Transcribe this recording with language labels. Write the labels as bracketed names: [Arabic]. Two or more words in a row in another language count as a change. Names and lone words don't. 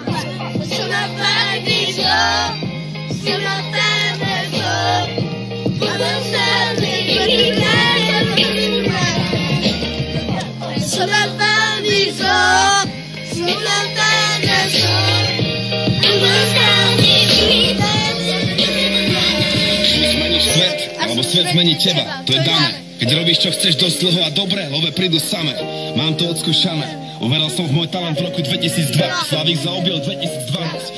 [Italian] Sono paradiso, sono paradiso, sono paradiso, sono paradiso, [Slovak] Zmeníš svet, alebo svet zmení teba, to je dané. Keď robíš, čo chceš dosť dlho a dobre, love prídu samé. Mám to odskúšané. Uveral som v môj talent v roku 2002, Slavík zaobil 2012.